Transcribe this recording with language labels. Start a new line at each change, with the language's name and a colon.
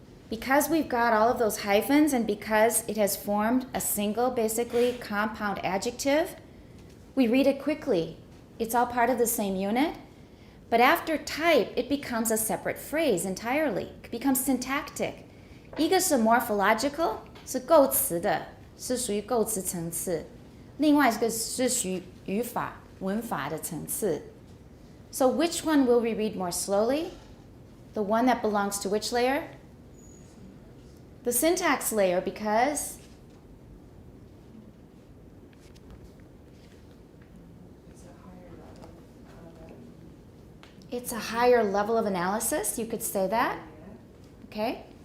English: Because we've got all of those hyphens and because it has formed a single, basically compound adjective, we read it quickly. It's all part of the same unit. But after type, it becomes a separate phrase entirely. It becomes syntactic.
Chinese: 一个是 morphological, 是构词的，是属于构词层次。另外一个是属于语法、文法的层次。
English: So which one will we read more slowly? The one that belongs to which layer? the syntax layer because it's a higher level of analysis, you could say that, okay?